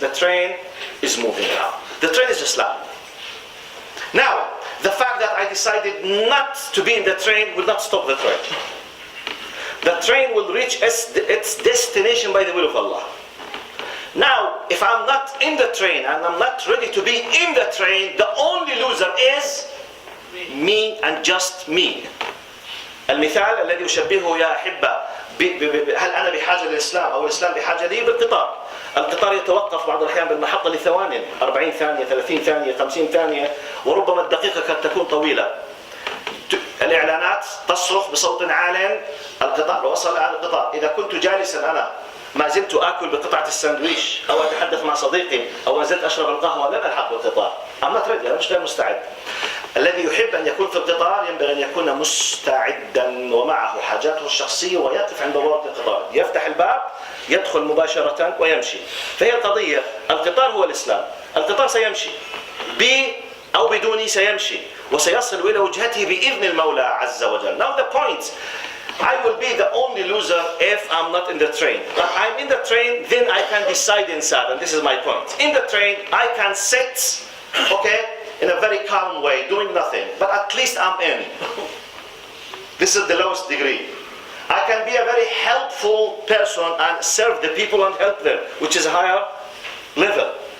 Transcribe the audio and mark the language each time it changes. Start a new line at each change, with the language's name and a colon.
English: The train is moving now. The train is Islam. Now, the fact that I decided not to be in the train will not stop the train. The train will reach its destination by the will of Allah. Now, if I'm not in the train and I'm not ready to be in the train, the only loser is me and just me.
Arabic: المثال الذي أشبهه يا أحبة هل أنا بحاجة للإسلام أو الإسلام بحاجة لي؟ بالقطار. القطار يتوقف بعض الأحيان بالمحطة لثوان، 40 ثانية، 30 ثانية، 50 ثانية، وربما الدقيقة قد تكون طويلة. الإعلانات تصرخ بصوت عال، القطار وصل على القطار. إذا كنت جالسا أنا ما زلت آكل بقطعة الساندويش أو أتحدث مع صديقي أو ما زلت أشرب القهوة، لن ألحق بالقطار.
English: I'm not ready،
Arabic: أنا مش غير مستعد. الذي يحب أن يكون في القطار ينبغي أن يكون مستعدا ومعه حاجاته الشخصية ويقف عند بوابة القطار، يفتح الباب، يدخل مباشرة ويمشي. فهي القضية، القطار هو الإسلام. القطار سيمشي أو بدوني سيمشي وسيصل إلى وجهته بإذن المولى عز وجل.
English: Now the point, I will be the only loser if I'm not in the train. But I'm in the train, then I can decide inside, and this is my point. In the train, I can sit, okay, in a very calm way, doing nothing, but at least I'm in. This is the lowest degree. I can be a very helpful person and serve the people and help them, which is a higher level.